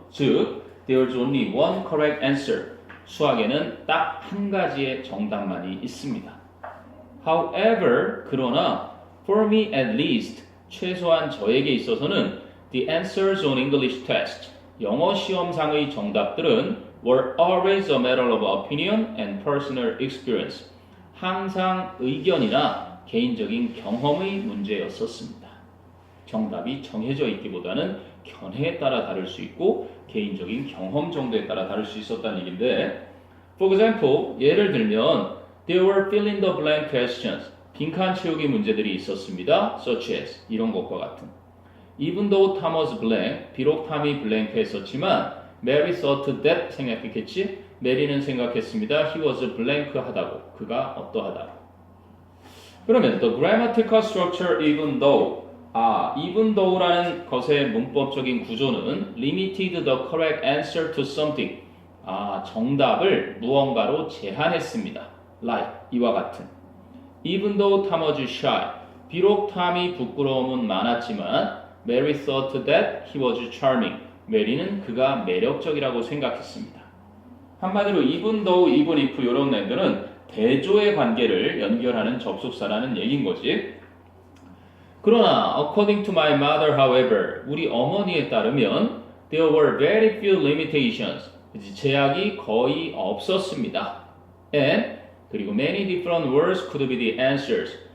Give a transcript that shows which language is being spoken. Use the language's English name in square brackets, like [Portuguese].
[Korean] 즉, [English] there's only one correct answer. [Korean] 수학에는 딱 한 가지의 정답만이 있습니다. [English] However, [Korean] 그러나 [English] for me at least, [Korean] 최소한 저에게 있어서는 [English] the answers on English test, [Korean] 영어 시험상의 정답들은 [English] were always a matter of opinion and personal experience. [Korean] 항상 의견이나 개인적인 경험의 문제였었습니다. 정답이 정해져 있기보다는 견해에 따라 다를 수 있고 개인적인 경험 정도에 따라 다를 수 있었다는 얘기인데 [English] For example, [Korean] 예를 들면 [English] There were fill in the blank questions. [Korean] 빈칸 채우기 문제들이 있었습니다. [English] Such as [Korean] 이런 것과 같은 [English] Even though Tom was blank, [Korean] 비록 탐이 블랭크 했었지만 [English] Mary thought that [Korean] 생각했겠지? 메리는 생각했습니다. [English] He was blank [Korean] 하다고. 그가 어떠하다고. 그러면 [English] the grammatical structure even though even though라는 [Korean] 것의 문법적인 구조는 [English] limited the correct answer to something. [Korean] 정답을 무언가로 제한했습니다. [English] like [Korean] 이와 같은. [English] Even though Tom was shy. [Korean] 비록 탐이 부끄러움은 많았지만 [English] Mary thought that he was charming. [Korean] 메리는 그가 매력적이라고 생각했습니다. 한마디로 even though, even if 이런 애들은 대조의 관계를 연결하는 접속사라는 얘기인 거지. [English] 그러나 according to my mother, however, [Korean] 우리 어머니에 따르면 [English] there were very few limitations. [Korean] 제약이 거의 없었습니다. [English] And [Korean] 그리고 [English] many different words could be the answers.